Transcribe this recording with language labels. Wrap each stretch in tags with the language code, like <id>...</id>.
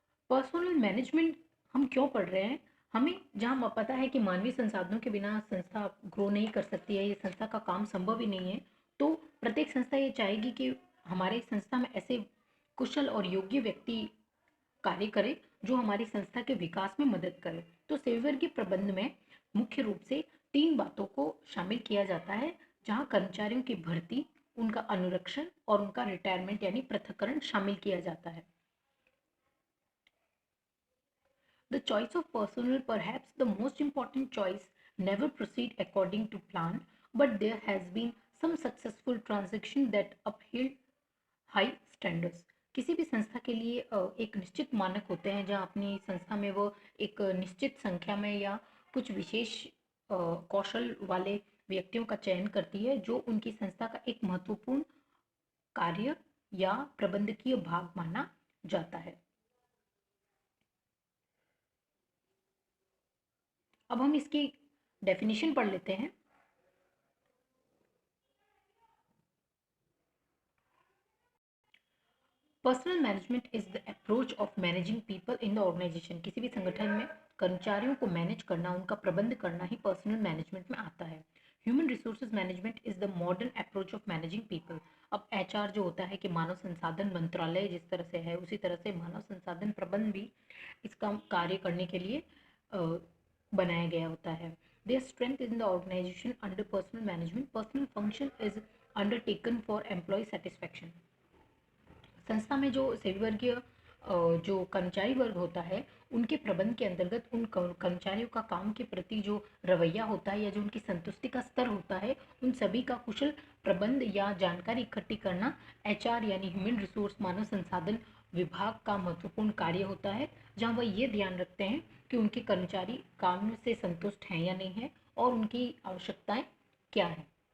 <hi>Personal management हम क्यों पढ़ रहे हैं? हमें जहाँ पता है कि मानवीय संसाधनों के बिना संस्था ग्रो नहीं कर सकती है, ये संस्था का काम संभव ही नहीं है, तो प्रत्येक संस्था ये चाहेगी कि हमारे संस्था में ऐसे कुशल और योग्य व्यक्ति कार्य करें जो हमारी संस्था के विकास में मदद करे। तो सेवियर के प्रबंध में मुख्य रूप से 3 बातों को शामिल किया जाता है, जहाँ कर्मचारियों की भर्ती, उनका अनुरक्षण और उनका रिटायरमेंट यानी पृथक्करण शामिल किया जाता है।</hi> <en>The choice of personnel, perhaps the most important choice, never proceed according to plan, but there has been some successful transaction that upheld high standards.</en> <hi>किसी भी संस्था के लिए एक निश्चित मानक होते हैं जहां अपनी संस्था में वो एक निश्चित संख्या में या कुछ विशेष कौशल वाले व्यक्तियों का चयन करती है जो उनकी संस्था का एक महत्वपूर्ण कार्य या प्रबंधकीय भाग माना जाता है। अब हम इसकी डेफिनेशन पढ़ लेते हैं।</hi> <en>Personal management is the approach of managing people in the organisation.</en> <hi>किसी भी संगठन में कर्मचारियों को मैनेज करना, उनका प्रबंध करना ही पर्सनल मैनेजमेंट में आता है।</hi> <en>Human resources management is the modern approach of managing people.</en> <hi>अब एचआर जो होता है कि मानव संसाधन मंत्रालय जिस तरह से है, उसी तरह से मानव संसाधन प्रबंध भी इसका कार्य करने के लिए बनाया गया होता है।</hi> <en>Their strength in the organization under personal management, personal function is undertaken for employee satisfaction.</en> <hi>संस्था में जो सेवीवर्गीय जो कर्मचारी वर्ग होता है उनके प्रबंध के अंतर्गत उन कर्मचारियों का काम के प्रति जो रवैया होता है या जो उनकी संतुष्टि का स्तर होता है, उन सभी का कुशल प्रबंध या जानकारी इकट्ठी करना एचआर यानी ह्यूमन रिसोर्स मानव संसाधन विभाग का महत्वपूर्ण कार्य होता है, जहाँ वह ये ध्यान रखते हैं कि उनके कर्मचारी काम से संतुष्ट हैं या नहीं है और उनकी आवश्यकताएं क्या है।</hi>